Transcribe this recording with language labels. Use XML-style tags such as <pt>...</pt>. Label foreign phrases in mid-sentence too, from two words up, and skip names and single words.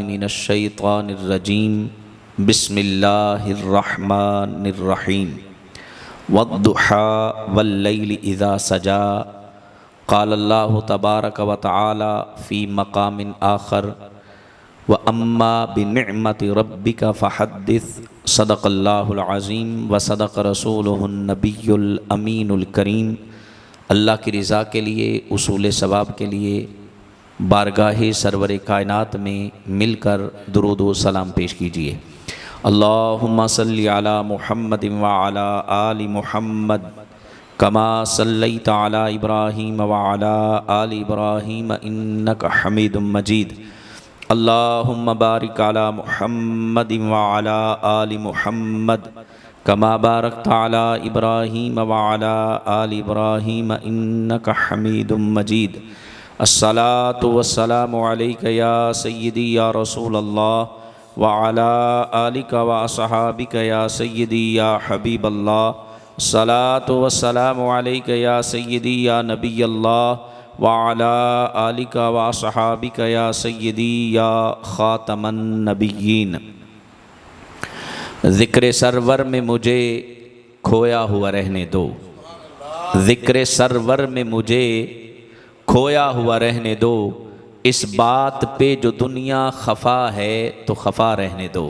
<ar>من الشيطان الرجيم بسم الله الرحمن الرحيم والضحى والليل إذا سجى قال الله تبارك وتعالى في مقام آخر وأما بنعمة ربك فحدث صدق الله العظيم وصدق رسوله النبي الأمين الكريم.</ar> <ur>اللہ کی رضا کے لیے، حصول ثواب کے لیے بارگاہ سرور کائنات میں مل کر درود و سلام پیش کیجیے.</ur> <ar>اللهم صل على محمد وعلى آل محمد كما صليت على إبراهيم وعلى آل إبراهيم إنك حميد مجيد. اللهم بارك على محمد وعلى آل محمد كما باركت على إبراهيم وعلى آل إبراهيم إنك حميد مجيد. الصلاة والسلام عليك يا سيدي يا رسول الله وعلى آلك وأصحابك يا سيدي يا حبيب الله. الصلاة والسلام عليك يا سيدي يا نبي الله وعلى آلك وأصحابك يا سيدي يا خاتم النبيين.</ar> <ur>ذکر سرور میں مجھے کھویا ہوا رہنے دو، ذکر سرور میں مجھے کھویا ہوا رہنے دو، اس بات پہ جو دنیا خفا ہے تو خفا رہنے دو.</ur>